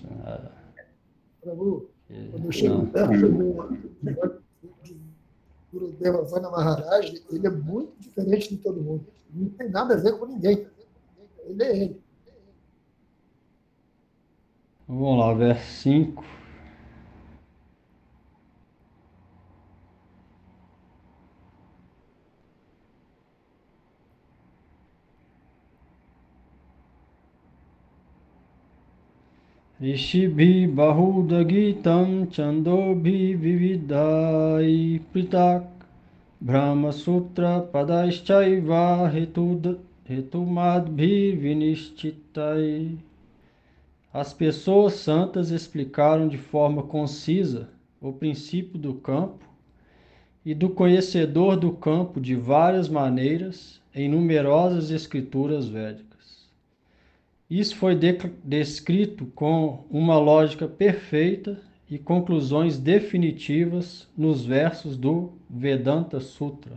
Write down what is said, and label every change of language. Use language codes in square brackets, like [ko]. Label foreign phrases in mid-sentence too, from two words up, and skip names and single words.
[pt] Prabhu, quando eu chego perto do Gurudeva Vana Maharaj, ele é muito diferente de todo mundo. Não tem nada a ver com ninguém. Ele é ele. Vamos lá, verso 5. [sa] Rishibhi bahudagitam chandobhi vividai pritak Brahma Sutra Padaishchaiva Hetumadbhi Vinishchitai. [pt] As pessoas santas explicaram de forma concisa o princípio do campo e do conhecedor do campo de várias maneiras em numerosas escrituras védicas. Isso foi descrito com uma lógica perfeita e conclusões definitivas nos versos do Vedanta Sutra.